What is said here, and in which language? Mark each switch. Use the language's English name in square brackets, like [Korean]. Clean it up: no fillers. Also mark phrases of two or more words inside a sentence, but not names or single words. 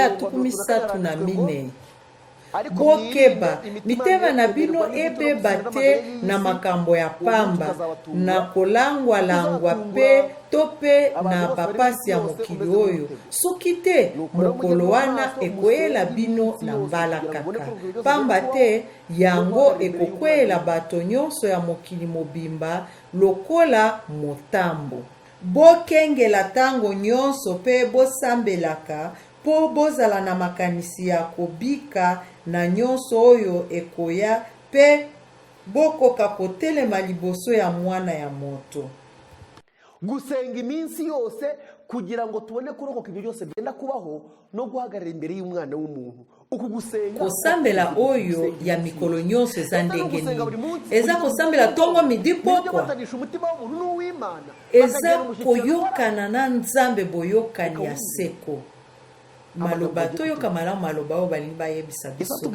[Lingala] ya 34 bokeba mitema na bino ebeba te na makambo ya pamba na kolangwa-langwa pe to pe na bapasi ya mokili oyo soki te mokolo wana ekoyela bino na mbala kaka pamba te yango ekokwela bato nyonso ya mokili mobimba lokola motambo. Bokengela tango nyonso pe bosambelaka po bozala na makanisi ya kobika na nyonso oyo ekoya pe bokoka kotelema liboso ya mwana ya moto. [Kinyarwanda] Gusenga iminsi yose kugira ngo tubone kurokoka ibyo byose byenda kubaho no guhagarara imbere y'umwana w'umuntu. [Lingala] Kosambela oyo ya mikolo nyonso eza ndenge nini? Eza kosambela tongo midi pokwa, eza koyokana na nzambe boyokani ya seko. Maloba toyoka malamu maloba oyo balingi bayebisa biso.